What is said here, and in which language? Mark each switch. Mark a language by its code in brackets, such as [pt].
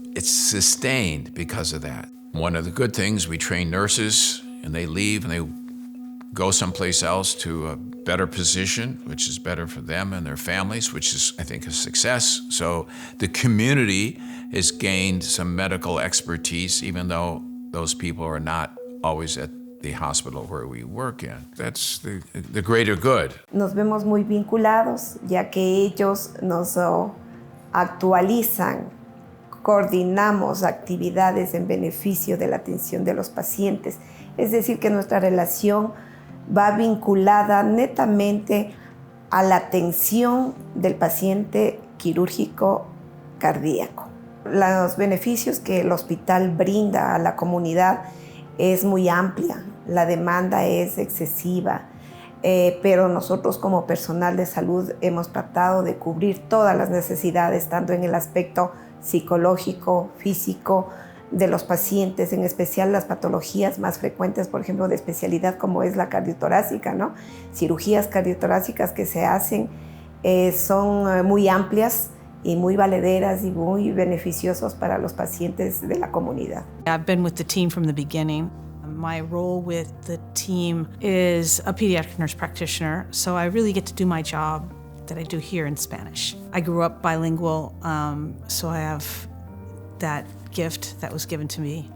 [en] It's sustained because of that. One of the good things, we train nurses and they leave and they go someplace else to a better position, which is better for them and their families, which is, I think, a success. So the community has gained some medical expertise, even though those people are not always at the hospital where we work in. That's the greater good. [es] Nos vemos muy vinculados, ya que ellos nos actualizan, coordinamos actividades en beneficio de la atención de los pacientes. Es decir, que nuestra relación va vinculada netamente a la atención del paciente quirúrgico cardíaco. Los beneficios que el hospital brinda a la comunidad es muy amplia, la demanda es excesiva, pero nosotros como personal de salud hemos tratado de cubrir todas las necesidades, tanto en el aspecto psicológico, físico, de los pacientes, en especial las patologías más frecuentes, por ejemplo, de especialidad como es la cardiotorácica, ¿no? Cirugías cardiotorácicas que se hacen son muy amplias y muy valederas y muy beneficiosos para los pacientes de la comunidad. [en] I've been with the team from the beginning. My role with the team is a pediatric nurse practitioner, so I really get to do my job that I do here in Spanish. I grew up bilingual, so I have that gift that was given to me.